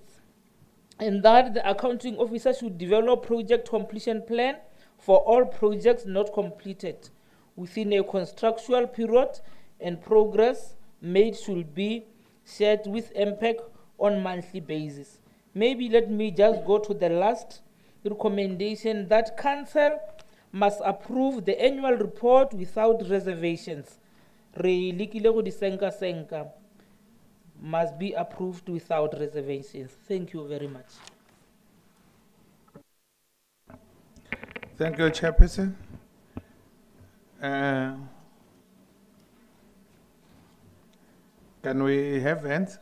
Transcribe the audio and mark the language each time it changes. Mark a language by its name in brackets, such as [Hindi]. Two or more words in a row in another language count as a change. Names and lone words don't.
[English] And that the accounting officer should develop project completion plan for all projects not completed within a contractual period, and progress made should be shared with MPEC on monthly basis. Maybe let me just go to the last recommendation, that Council must approve the annual report without reservations. [Northern Sotho] Re likile go di senka [English] must be approved without reservations. Thank you very much. Thank you, Chairperson. Can we have hands?